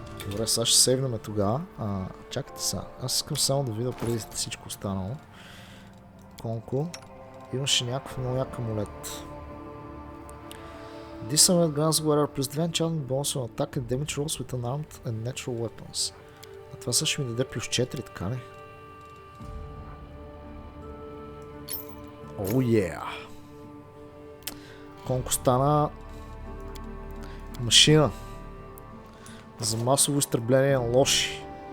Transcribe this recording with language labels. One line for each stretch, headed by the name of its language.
Bulgarian: Добре, сега ще сейвнем тогава. Чакайте сега. Аз искам само да видя преди всичко останало. Конко. Имаше някакъв много як амулет.
English: This amulet grants wearer plus 2 enchanting bonus on attack and damage rolls with unarmed and natural weapons.
Bulgarian: А това също ще ми даде плюс 4, така ли?
English: Oh yeah!
Bulgarian: Конко стана машина за масово изтребление на лоши.